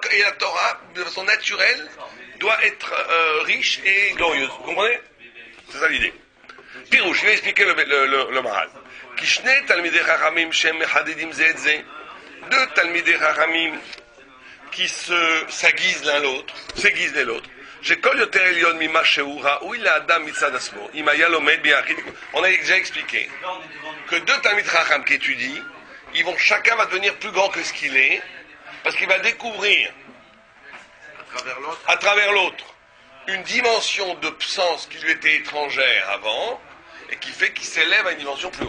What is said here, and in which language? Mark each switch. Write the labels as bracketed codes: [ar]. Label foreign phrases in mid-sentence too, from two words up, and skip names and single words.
[fr] Et la Torah, de façon naturelle, doit être riche et glorieuse. Vous comprenez? C'est ça l'idée. Pirouche, je vais expliquer le Maral. [he] כששני תלמידי חכמים שהם מחדדים זה את זה. [fr] Deux [he] תלמידי חכמים [fr] qui s'aiguisent l'un l'autre, s'aiguisent l'un l'autre. [he] שכל יותר עליון ממה שהוא ראוי לאדם מצד עצמו. אם היה לומד ביחיד. [fr] On a déjà expliqué que deux [he] תלמידי חכם [fr] qui étudient, chacun va devenir plus grand que ce qu'il est, parce qu'il va découvrir à travers l'autre une dimension de sens qui lui était étrangère avant, et qui fait qu'il s'élève à une dimension plus haute.